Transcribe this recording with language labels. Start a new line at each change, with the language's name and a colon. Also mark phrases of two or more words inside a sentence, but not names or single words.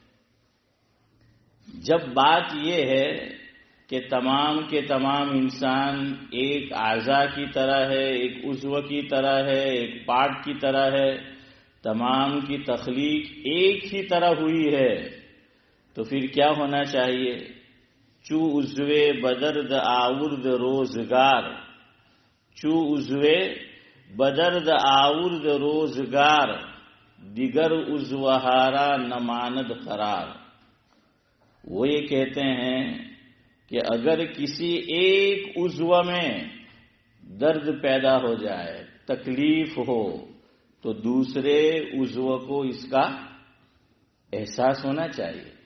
Urdu: جب بات یہ ہے کہ تمام کے تمام انسان ایک اعضاء کی طرح ہے، ایک عضو کی طرح ہے، ایک پارٹ کی طرح ہے، تمام کی تخلیق ایک ہی طرح ہوئی ہے، تو پھر کیا ہونا چاہیے؟
Persian: چو عضوے بدرد آورد روزگار، چو عضوے بدرد آورد روزگار، دیگر عضوہارا نماند قرار.
Urdu: وہ یہ کہتے ہیں کہ اگر کسی ایک عضو میں درد پیدا ہو جائے، تکلیف ہو، تو دوسرے عضو کو اس کا احساس ہونا چاہیے.